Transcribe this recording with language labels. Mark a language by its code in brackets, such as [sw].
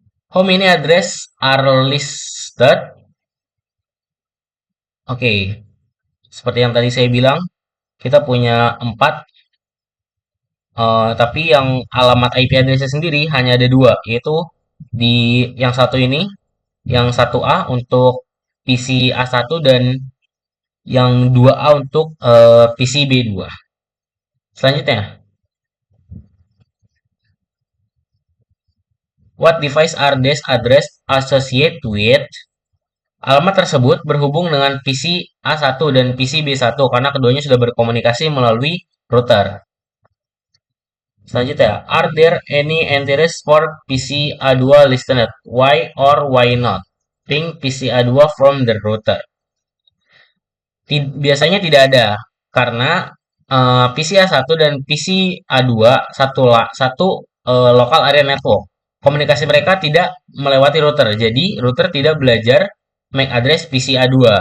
[en] How many address are listed? [id] Oke, seperti yang tadi saya bilang, kita punya 4, tapi yang alamat IP address sendiri hanya ada 2, yaitu di yang satu ini, yang 1A untuk PC A1 dan yang 2A untuk PC B2. [en] Selanjutnya, what device are these address associated with? [id] Alamat tersebut berhubung dengan PC A1 dan PC B1 karena keduanya sudah berkomunikasi melalui router. [en] Selanjutnya, are there any entries for PC A2 listened? Why or why not? Ping PC A2 from the router. [id] Biasanya tidak ada karena PC A1 dan PC A2 satu local area network. Komunikasi mereka tidak melewati router. Jadi router tidak belajar MAC address PC A2.